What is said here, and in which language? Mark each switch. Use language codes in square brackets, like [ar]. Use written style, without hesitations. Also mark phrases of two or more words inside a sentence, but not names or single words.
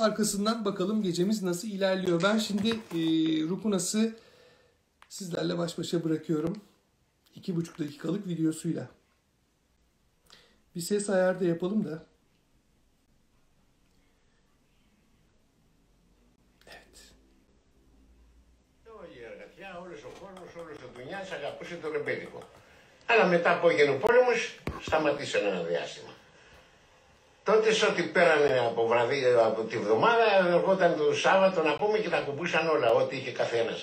[tr] Arkasından bakalım gecemiz nasıl ilerliyor. Ben şimdi Rupunas'ı sizlerle baş başa bırakıyorum. 2,5 dakikalık videosuyla. Bir ses ayarı da yapalım da. Evet. [el] Όλος ο κόσμος, όλος ο δουλειάς αγαπούσε το ρεμπέτικο. Αλλά μετά από έγινε ο πόλεμος, σταματήσαν ένα διάστημα. Τότε σε ό,τι πέρανε από τη βδομάδα, ερχόταν το Σάββατο να πούμε και τα κουμπούσαν όλα, ό,τι είχε καθένας.